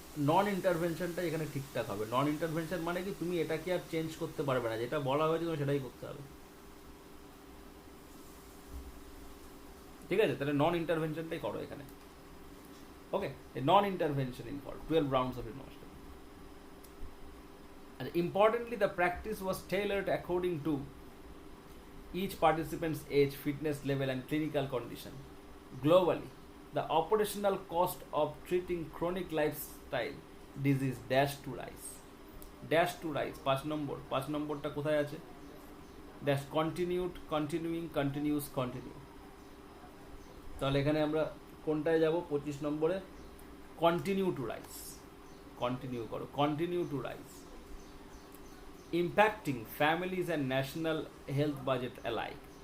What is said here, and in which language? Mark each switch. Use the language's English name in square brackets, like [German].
[Bangla] নন ইন্টারভেনশনটা এখানে ঠিকঠাক হবে। নন ইন্টারভেনশন মানে কি, তুমি এটাকে আর চেঞ্জ করতে পারবে না, যেটা বলা হয়েছে তোমার সেটাই করতে হবে। ঠিক আছে, তাহলে নন ইন্টারভেনশনটাই করো এখানে। ওকে, নন intervention involve [English] 12 rounds of innovation. And importantly, the practice was tailored according to each participant's age, fitness level, and clinical condition. Globally, the operational cost of treating chronic lifestyle disease dash to rise. Dash to rise, [Bangla] 5 নম্বরটা কোথায় আছে? [English] Dash continued, continuing, continues, continue. [Bangla] তাহলে এখানে আমরা কোনটায় যাব? 25 নম্বরে [English] Continue to rise. Continue [Bangla] করো, [English] Continue to rise, impacting families and national health budget alike.